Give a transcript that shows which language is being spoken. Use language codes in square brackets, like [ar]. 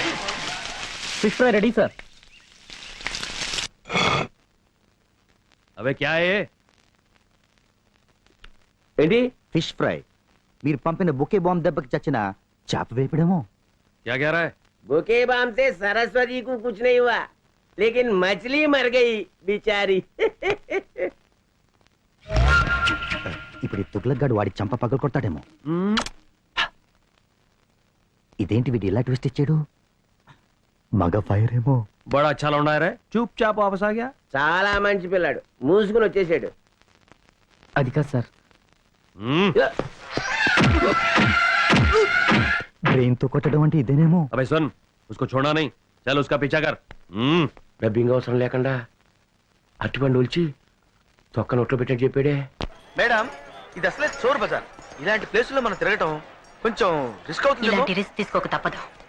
[hi] Fish fry ready sir. अबे क्या है? [te] ఏంటి? Fish fry. మీరు పంపిన బొకే బాంబ్ దెబ్బకి చచ్చిన చేప వేపడేమో. [hi] क्या कह रहा है? बुके बाम से सरस्वती को कुछ नहीं हुआ, लेकिन मछली मर गई बेचारी. [te] ఇప్పుడు ఈ తుగ్లక్ వాడి చంప పగలు కొడతాడేమో. ఇదేంటి వీడు ఇలా ట్విస్ట్ ఇచ్చాడు? మగ ఫైర్ ఏమో. [hi] बड़ा अच्छा लौंडा है रे, चुपचाप वापस आ गया. [te] చాలా మంచి పిల్లాడు, మూసుకుని వచ్చేసాడు. అది కాదు సార్, బ్రెయిన్ తో కొట్టడం అంటే ఇదేనేమో. [hi] अबे सुन, उसको छोड़ना नहीं, चल उसका पीछा कर. [te] డబ్బింగ్ అవసరం లేకుండా అట్టుపండు ఉల్చి తొక్క నోట్లో పెట్టాడు చెప్పాడే. మేడం, ఇది అసలే చోర్ బజార్. ఇలాంటి ప్లేసుల్లో మనం తిరగటం కొంచెం రిస్క్ అవుతుంది. ఇలాంటి రిస్క్ తీసుకోక తప్పదు.